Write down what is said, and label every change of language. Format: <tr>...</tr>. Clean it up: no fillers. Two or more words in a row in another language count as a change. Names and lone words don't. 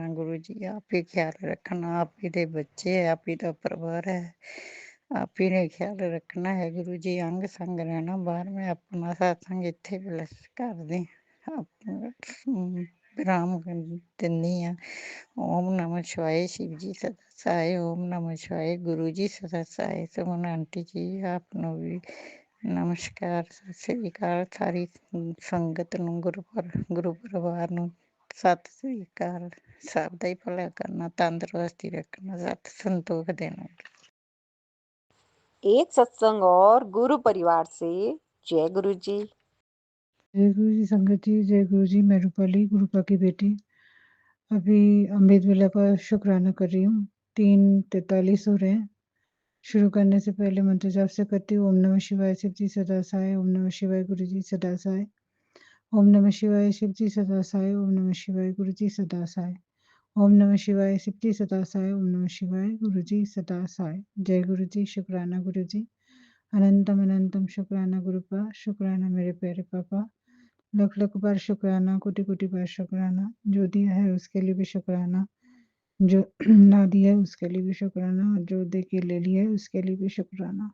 <pa>ਗੁਰੂ ਜੀ ਆਪ ਹੀ ਖਿਆਲ ਰੱਖਣਾ, ਆਪ ਹੀ ਦੇ ਬੱਚੇ, ਆਪ ਹੀ ਦਾ ਪਰਿਵਾਰ ਹੈ, ਆਪ ਹੀ ਨੇ ਖਿਆਲ ਰੱਖਣਾ ਹੈ ਗੁਰੂ ਜੀ। ਅੰਗ ਸੰਗ ਰਹਿਣਾ ਬਾਹਰ। ਮੈਂ ਆਪਣਾ ਸਤਸੰਗ ਇੱਥੇ ਬਲੈਸ ਕਰਦੀ ਵਿਰਾਮ ਦਿੰਦੀ ਹਾਂ।</pa> <hi>ओम नमः शिवाय। शिव जी सदा सहाय। ओम नमः शिवाय। गुरु जी सदा सहाय। सुमन आंटी जी</hi> <pa>ਆਪ ਨੂੰ ਵੀ ਨਮਸਕਾਰ, ਸਤਿ ਸ੍ਰੀ ਅਕਾਲ। ਸਾਰੀ ਸੰਗਤ ਨੂੰ, ਗੁਰੂ ਪਰਿਵਾਰ ਨੂੰ ਸਤਿ ਸ੍ਰੀ ਅਕਾਲ। ਸਭ ਦਾ ਹੀ ਭਲਾ ਕਰਨਾ, ਤੰਦਰੁਸਤੀ ਰੱਖਣਾ, ਸਤ ਸੰਤੋਖ ਦੇਣਾ।</pa> <hi>एक सत्संग और गुरु परिवार से। जय गुरु जी। जय गुरु जी संगत जी। जय गुरु जी। मैं रूपाली, गुरुपा की बेटी, अभी अमृत वेला का शुक्राना कर रही हूँ। 3:43 हो रहे हैं। शुरू करने से पहले मंत्र जाप से करती हूँ। ओम नमः शिवाय। शिव जी सदा सहाय। ओम नमः शिवाय। गुरु जी सदा सहाय। ओम नमः शिवाय। शिव जी सदा सहाय। ओम नमः शिवाय। गुरु जी सदा सहाय। ओम नमः शिवाय। शिव जी सदा सहाय। ओम नमः शिवाय। गुरु जी सदा सहाय। जय गुरु जी। शुक्राना गुरु जी। अनंतम अनंतम शुक्राना गुरुपा। शुक्राना मेरे प्यारे पापा। लख लख बार शुक्राना, कोटि कोटि बार शुक्राना। जो दिया है उसके लिए भी शुक्राना, जो ना दिया है उसके लिए भी शुक्राना, और जो दे के ले लिया है उसके लिए भी शुक्राना।</hi>